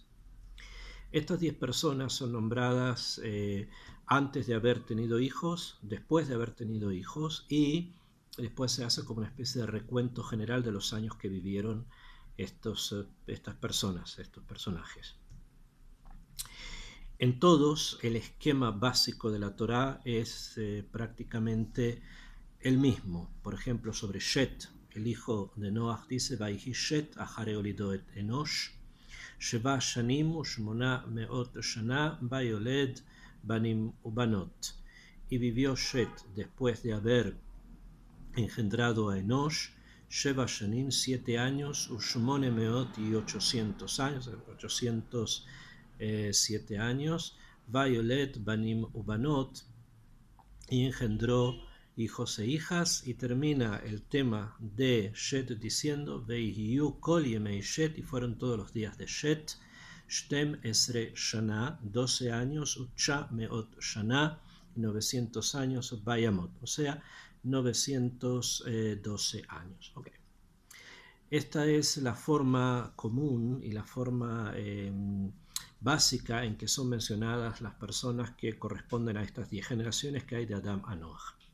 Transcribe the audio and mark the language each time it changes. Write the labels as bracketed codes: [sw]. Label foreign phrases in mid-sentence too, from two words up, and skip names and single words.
[es] Estas 10 personas son nombradas antes de haber tenido hijos, después de haber tenido hijos, y después se hace como una especie de recuento general de los años que vivieron estas personas, estos personajes. En todos, el esquema básico de la Torá es prácticamente el mismo. Por ejemplo, sobre Shet, el hijo de Noach, dice, [he] ויחי שת אחרי הולידו את אנוש שבע שנים ושמונה מאות שנה ויולד בנים ובנות. [es] Y vivió Shet después de haber engendrado a Enosh, [he] שבע שנים, [es] 7 años, [he] ושמונה מאות [es] y 800 años, 807 años, [he] ויולד בנים ובנות, [es] y engendró hijos e hijas, y termina el tema de Shet diciendo [he] ויהיו כל ימי שת, [es] y fueron todos los días de Shet, [he] שתים עשרה שנה, [es] 12 años, [he] ותשע מאות שנה, [es] 900 años, Bayamot, o sea, 912 años. Okay. Esta es la forma común y la forma básica en que son mencionadas las personas que corresponden a estas 10 generaciones que hay de Adam a Noach.